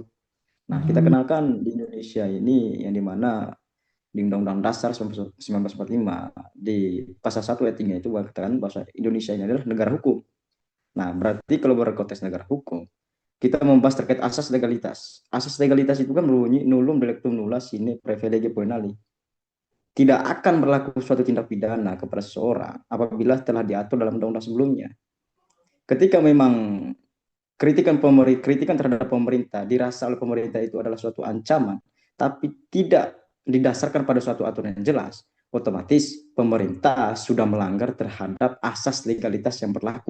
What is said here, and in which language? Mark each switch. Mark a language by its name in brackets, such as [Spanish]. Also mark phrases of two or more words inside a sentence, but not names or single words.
[Indonesian] Nah, kita kenalkan di Indonesia ini yang dimana di Undang-Undang Dasar 1945 di pasal 1 ayat 3 itu mengatakan bahwa Indonesia ini adalah negara hukum. Nah, berarti kalau berkonteks negara hukum, kita membahas terkait asas legalitas. Asas legalitas itu kan berbunyi [Latin] nullum delictum nulla sine praevalege poenali. [Indonesian] Tidak akan berlaku suatu tindak pidana kepada seseorang apabila telah diatur dalam undang-undang sebelumnya. Ketika memang kritikan terhadap pemerintah dirasa oleh pemerintah itu adalah suatu ancaman, tapi tidak didasarkan pada suatu aturan yang jelas, otomatis pemerintah sudah melanggar terhadap asas legalitas yang berlaku.